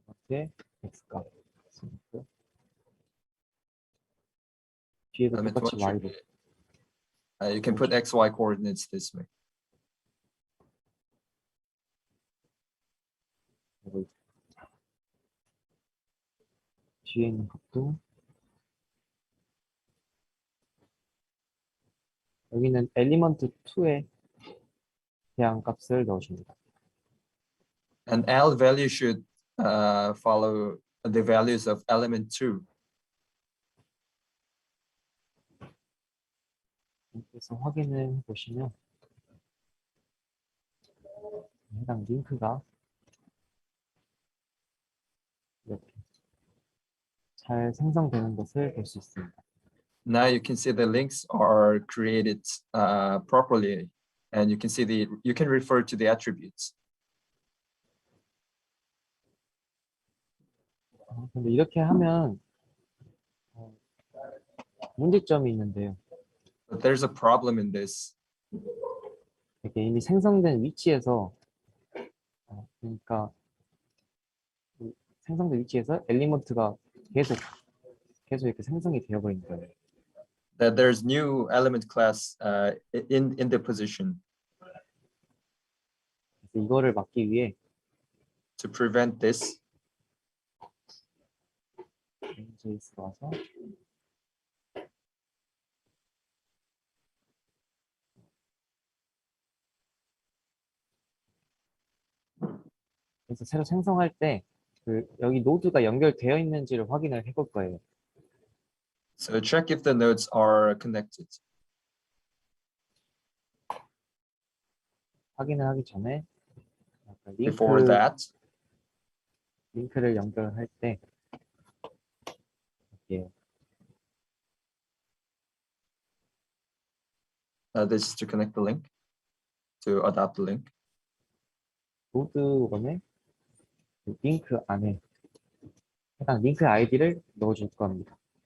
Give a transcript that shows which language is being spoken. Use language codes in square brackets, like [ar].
[ko] 엘리먼트의 X값 있고 뒤에도 [en] Element [ko] 똑같이 [en] one [ko] Y로 [en] you can put XY coordinates this way. [ko] 그리고 뒤에 있는 것도 여기는 엘리먼트 2의 대항 값을 넣어줍니다. [en] And L value should follow the values of element 2. [ko] 그래서 확인을 보시면 해당 링크가 이렇게 잘 생성되는 것을 볼 수 있습니다. [en] Now you can see the links are created properly, and you can refer to the attributes. [ko] 근데 이렇게 하면 문제점이 있는데요. [en] But there's a problem in this. [ko] 이렇게 이미 생성된 위치에서 그러니까 생성된 위치에서 엘리먼트가 계속 이렇게 생성이 되어버린 거예요. [en] That there's new element class in the position. [ko] 그래서 이거를 막기 위해 [en] To prevent this, [ko] JS로 와서 그래서 새로 생성할 때 여기 노드가 연결되어 있는지를 확인을 해볼 거예요. [en] So check if the nodes are connected. [ko] 확인을 하기 전에 [en] Before that, [ko] 링크를 연결할 때 이렇게 [en] this is to connect the link, to adapt the link. [ko] 노드 1의 링크 안에 해당 링크 아이디를 넣어줄 겁니다.